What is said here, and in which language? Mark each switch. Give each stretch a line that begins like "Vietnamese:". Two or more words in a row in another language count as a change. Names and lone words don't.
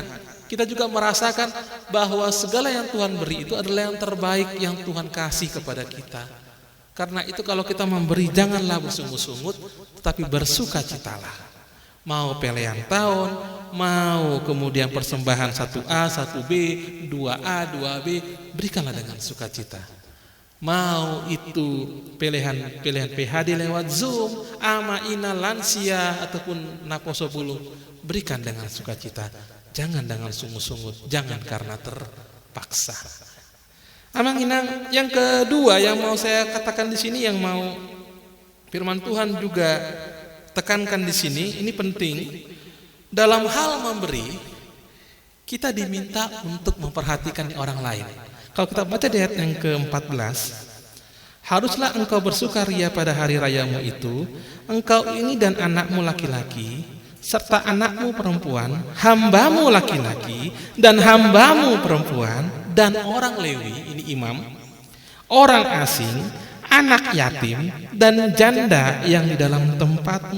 Indonesian: Kita juga merasakan bahwa segala yang Tuhan beri itu adalah yang terbaik yang Tuhan kasih kepada kita. Karena itu kalau kita memberi, janganlah bersungut-sungut, tetapi bersukacitalah. Mau pelean tahun, mau kemudian persembahan 1A, 1B, 2A, 2B, berikanlah dengan sukacita. Mau itu pilihan PHD lewat Zoom,
Batak Toba: ama ina
Indonesian: lansia ataupun
Batak Toba: naposo bulu,
Indonesian: berikan dengan sukacita. Jangan dengan sungut-sungut, jangan karena terpaksa.
Batak Toba: Amang inang
Indonesian: yang kedua yang mau saya katakan di sini, yang mau firman Tuhan juga tekankan di sini, ini penting. Dalam hal memberi, kita diminta untuk memperhatikan orang lain. Kalau kita baca di ayat yang ke-14, haruslah engkau bersukaria pada hari rayamu itu, engkau ini dan anakmu laki-laki, serta anakmu perempuan, hambamu laki-laki dan hambamu perempuan, dan orang Lewi, ini imam, orang asing, anak yatim, dan janda yang di dalam tempatmu.